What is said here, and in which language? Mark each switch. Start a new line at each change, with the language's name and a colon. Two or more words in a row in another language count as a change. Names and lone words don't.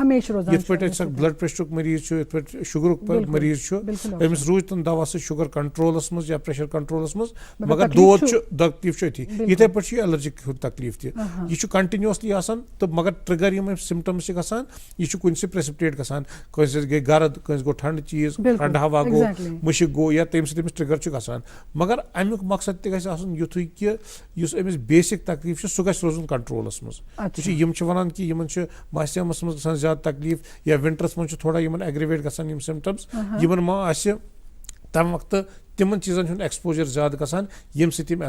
Kashmiri: یِتھ پٲٹھۍ اَسہِ بلڈ پریشرُک مریض چھُ، یِتھ پٲٹھۍ شُگرُک مریض چھُ، أمِس روٗزۍ تن دوا سۭتۍ
English: sugar control
Kashmiri: کنٹرولس مز یا پریشر کنٹرولس مز مگر دود تکلیف اتھی یتھے پہ الرجک ہند تکلیف تہ یہ کنٹینیوسلی آسان تو مگر ٹرگر یم سمٹمز گژھان یہ کنس پریسپٹیٹ گژھان کنس گئی گرد کنس گو ٹھنڈ چیز ٹھنڈ ہوا گو مشک گو یا تمہ سۭتۍ أمِس ٹرگر گژھان مگر امیُک مقصد تہِ گژھِ آسُن یُتھُے کہِ یُس أمِس بیسِک تکلیف چھُ سُہ گژھِ روزُن کنٹرولس منٛز یِم چھِ وَنان کہِ یِمن چھُ ماسیمس منٛز گژھان زیادٕ تکلیف یا ونٹرس منٛز چھُ تھوڑا یِمن ایگریویٹ گژھان یِم سمٹمز یِمن ما آسہِ تمہِ وقتہٕ تمن چیزن ہُنٛد ایکسپوجر زیادٕ گژھان ییٚمہِ سۭتۍ یِم